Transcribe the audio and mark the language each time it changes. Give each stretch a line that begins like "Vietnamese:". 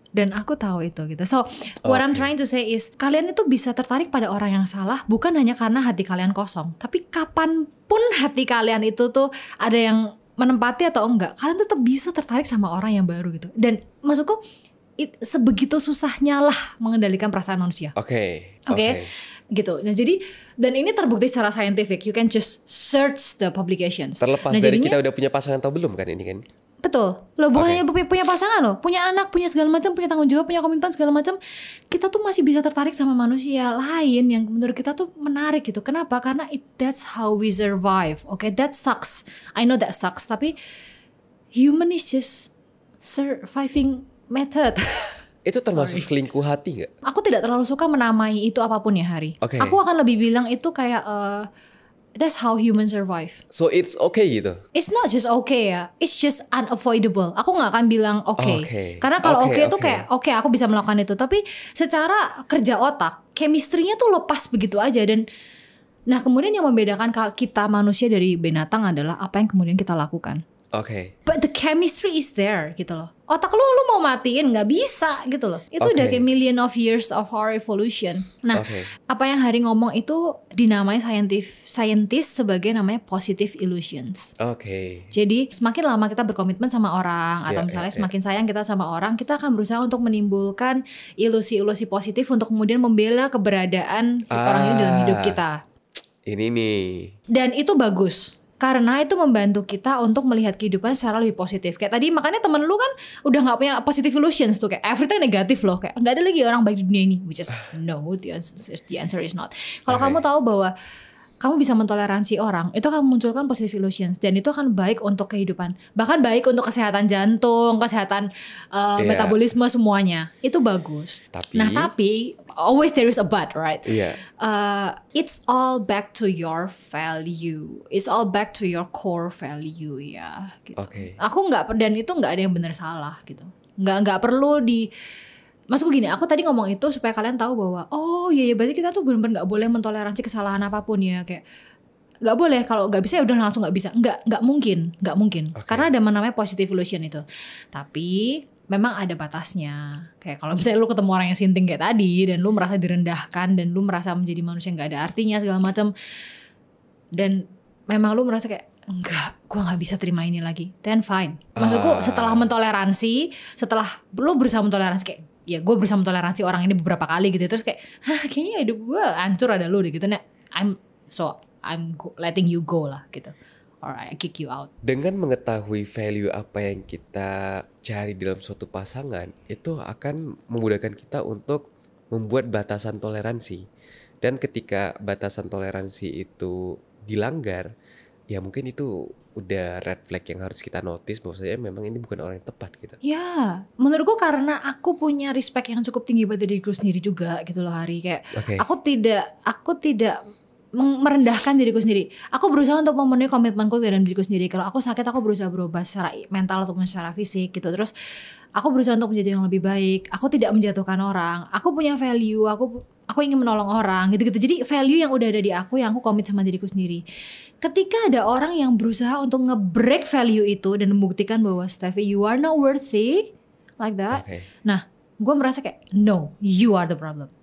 Indonesian: Dan aku tahu itu gitu.
English: So what I'm trying to say is,
Indonesian: kalian itu bisa tertarik pada orang yang salah bukan hanya karena hati kalian kosong, tapi kapanpun hati kalian itu tuh ada yang menempati atau enggak, kalian tetap bisa tertarik sama orang yang baru gitu. Dan maksudku sebegitu susahnya lah mengendalikan perasaan manusia. Oke. Gitu. Nah jadi, dan ini terbukti secara scientific.
English: You can just search the publications.
Indonesian: Terlepas dari kita udah punya pasangan atau belum kan ini kan? Betul. Lo bukan hanya punya pasangan loh, punya anak, punya segala macam, punya tanggung jawab, punya komitmen segala macam. Kita tuh masih bisa tertarik sama manusia lain yang menurut kita tuh menarik gitu. Kenapa? Karena
English: that's how we survive. That sucks. I know that sucks.
Indonesian: Tapi
English: human is just surviving method.
Indonesian: Itu termasuk selingkuh hati gak? Aku tidak terlalu suka menamai itu apapun ya Hari. Aku akan lebih bilang itu kayak
English: that's how humans survive. So it's okay
Indonesian: gitu?
English: It's not just okay
Indonesian: ya,
English: it's just unavoidable.
Indonesian: Aku gak akan bilang okay. Karena kalau okay itu kayak aku bisa melakukan itu. Tapi secara kerja otak, chemistry-nya tuh lepas begitu aja. Dan nah kemudian yang membedakan kita manusia dari binatang adalah apa yang kemudian kita lakukan.
English: But the chemistry is there
Indonesian: gitu loh. Otak lu mau matiin gak bisa gitu loh. Itu udah kayak
English: million of years of our evolution.
Indonesian: Nah apa yang Hari ngomong itu dinamai scientist sebagai namanya positive illusions. Jadi semakin lama kita berkomitmen sama orang, atau misalnya semakin sayang kita sama orang, kita akan berusaha untuk menimbulkan ilusi-ilusi positif untuk kemudian membela keberadaan orang ini dalam hidup kita. Ini nih. Dan itu bagus. Karena itu membantu kita untuk melihat kehidupan secara lebih positif. Kayak tadi makanya temen lu kan udah gak punya positive illusions tuh. Kayak everything negatif loh. Kayak gak ada lagi orang baik di dunia ini.
English: Which is no, the answer is not.
Indonesian: Kalau kamu tahu bahwa kamu bisa mentoleransi orang, itu akan memunculkan positive illusions. Dan itu akan baik untuk kehidupan. Bahkan baik untuk kesehatan jantung, kesehatan metabolisme semuanya. Itu bagus. Tapi
English: always there is a but, right? It's all back to your value. It's all back to your core value
Indonesian: ya. Gitu. Aku dan itu nggak ada yang benar salah gitu. Nggak perlu maksudku gini, aku tadi ngomong itu supaya kalian tahu bahwa iya berarti kita tuh benar-benar nggak boleh mentoleransi kesalahan apapun ya. Kayak nggak boleh, kalau nggak bisa ya udah langsung nggak bisa. Nggak mungkin. Karena ada namanya positive illusion itu. Tapi memang ada batasnya. Kayak kalau misalnya lu ketemu orang yang sinting kayak tadi dan lu merasa direndahkan dan lu merasa menjadi manusia yang gak ada artinya segala macam, dan memang lu merasa kayak enggak, gue gak bisa terima ini lagi,
English: then fine.
Indonesian: Maksudku setelah mentoleransi, setelah lu berusaha mentoleransi kayak ya gue berusaha mentoleransi orang ini beberapa kali gitu, terus kayak kayaknya hidup gue hancur ada lu deh gitu. Nah
English: I'm letting you go
Indonesian: lah gitu,
English: or I kick you out.
Indonesian: Dengan mengetahui value apa yang kita cari dalam suatu pasangan, itu akan memudahkan kita untuk membuat batasan toleransi. Dan ketika batasan toleransi itu dilanggar, ya mungkin itu udah red flag yang harus kita notice bahwasanya memang ini bukan orang yang tepat gitu. Ya, menurutku karena aku punya respect yang cukup tinggi pada diriku sendiri juga gitu loh Hari. Kayak aku tidak merendahkan diriku sendiri. Aku berusaha untuk memenuhi komitmenku dalam diriku sendiri. Kalau aku sakit, aku berusaha berubah secara mental ataupun secara fisik gitu. Terus aku berusaha untuk menjadi yang lebih baik. Aku tidak menjatuhkan orang. Aku punya value. Aku ingin menolong orang gitu-gitu. Jadi value yang udah ada di aku, yang aku komit sama diriku sendiri. Ketika ada orang yang berusaha untuk nge-break value itu dan membuktikan bahwa Steffi,
English: you are not worthy like that.
Indonesian: Nah, gue merasa kayak
English: no, you are the problem.